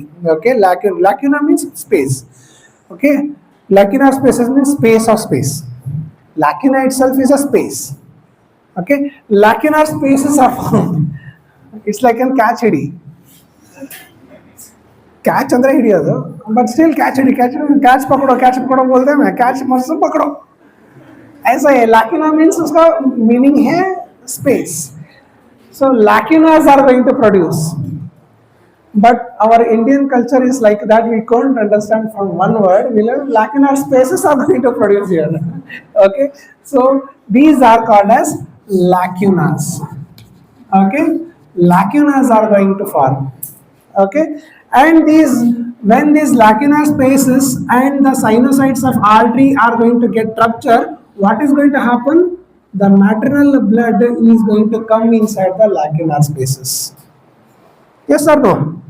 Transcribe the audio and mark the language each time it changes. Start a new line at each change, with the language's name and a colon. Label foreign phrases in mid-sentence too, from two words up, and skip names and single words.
English: Okay, lacuna means space. Okay, lacunar spaces means space of space. Lacuna itself is a space. Okay, lacunar spaces are found. It's like a catch.
Hindi: कैच
Kannada: ಅಂದ್ರೆ ಹಿಡಿಯೋದು
English: but still catch
Hindi: पकड़ो बोलते हैं मैं कैच मत पकड़ो ऐसा है
English: lacuna means
Hindi: उसका मीनिंग है स्पेस
English: so lacunas are going to produce but our Indian culture is like that we can't understand from one word we learn lacunar spaces are going to produce here okay so these are called as lacunas okay lacunas are going to form okay and these when these lacunar spaces and the sinusoids of artery are going to get rupture what is going to happen the maternal blood is going to come inside the lacunar spaces yes or no